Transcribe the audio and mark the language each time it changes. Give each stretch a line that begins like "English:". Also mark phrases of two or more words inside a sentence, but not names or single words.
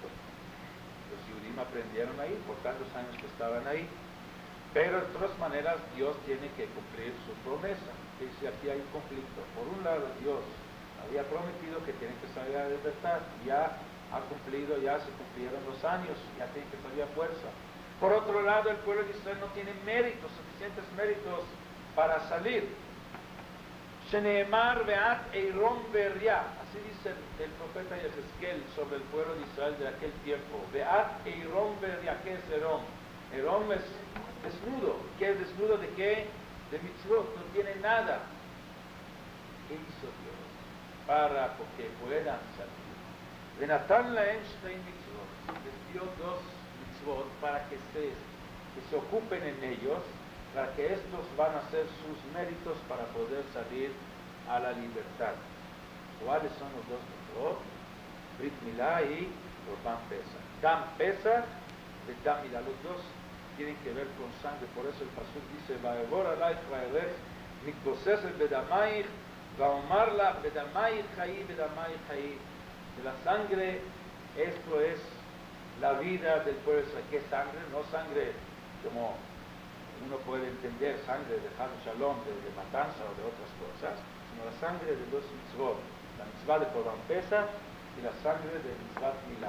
Spanish: Los Yudim aprendieron ahí por tantos años que estaban ahí, pero de todas maneras Dios tiene que cumplir su promesa. Dice, aquí hay un conflicto. Por un lado, Dios había prometido que tienen que salir a la libertad, ya ha cumplido, ya se cumplieron los años, ya tienen que salir a fuerza. Por otro lado, el pueblo de Israel no tiene méritos, suficientes méritos para salir.
Hebrew: שנאמר ואת ערם ועריה,
Spanish: así dice el profeta Yehezkel sobre el pueblo de Israel de aquel tiempo.
Hebrew: ואת ערם ועריה,
Spanish: ¿qué es Erom? Erom es desnudo. ¿Qué es desnudo de qué? De mitzvot, no tiene nada. ¿Qué hizo Dios para que puedan salir?
Hebrew: ונתן להם שתי מצות,
Spanish: les dio dos mitzvot para que se ocupen en ellos, para que estos van a ser sus méritos para poder salir a la libertad. ¿Cuáles son los dos mitzvot? Brit Milá y Korban Pesach.
Hebrew: דם פסח
Spanish: de
Hebrew: דם מילה.
Spanish: Los dos tienen que ver con sangre. Por eso el pasuk dice:
Hebrew: ואעבר עליך ואראך מתבוססת בדמיך ואמר לך בדמיך חיי בדמיך חיי.
Spanish: De la sangre, esto es la vida del pueblo. ¿Qué sangre? No sangre como uno puede entender, sangre de
Hebrew: חס שלום,
Spanish: de matanza o de otras cosas, sino la sangre de dos mitzvot, la mitzvah de Korban Pesach y la sangre de mitzvah Milá.